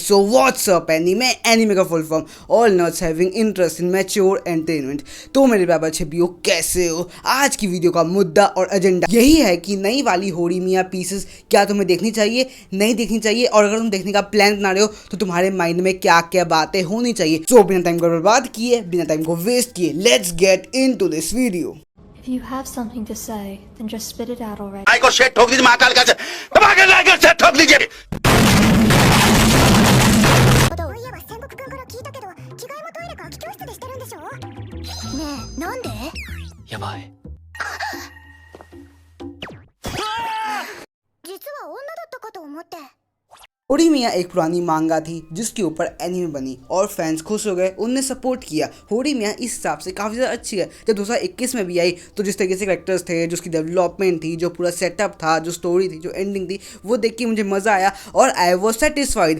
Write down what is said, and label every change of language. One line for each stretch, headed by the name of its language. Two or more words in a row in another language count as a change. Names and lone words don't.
English: So what's up anime का full form all nerds having interest in mature entertainment।
Hindi: तो मेरे प्यारे छिबियो, कैसे हो? आज की वीडियो का मुद्दा और एजेंडा यही है कि नई वाली होरीमिया पीसेस क्या तुम्हें देखनी चाहिए, नहीं देखनी चाहिए, और अगर तुम देखने का प्लान बना रहे हो तो तुम्हारे माइंड में क्या क्या बातें होनी चाहिए। सो बिना टाइम को बर्बाद किए, बिना टाइम को वेस्ट किए,
English: Let's get into this video. If you have something to say, then just spit it out already.
Hindi: को शेट ठोक दीजिए, महाकाल का दबा के लाकर शेट ठोक दीजिए।
Japanese: そういえば戦国くんから聞いたけど、着替えもトイレか空き教室でしてるんでしょ？ねえ、なんで？やばい。実は女だったかと思って。
Hindi: होरीमिया एक पुरानी मांगा थी जिसके ऊपर एनीमे बनी और फैंस खुश हो गए, उनने सपोर्ट किया। होरीमिया इस हिसाब से काफ़ी ज़्यादा अच्छी है। जब 2021 में भी आई तो जिस तरीके से कैरेक्टर्स थे, जो उसकी डेवलपमेंट थी, जो पूरा सेटअप था, जो स्टोरी थी, जो एंडिंग थी, वो देख के मुझे मज़ा आया और
English: I was satisfied.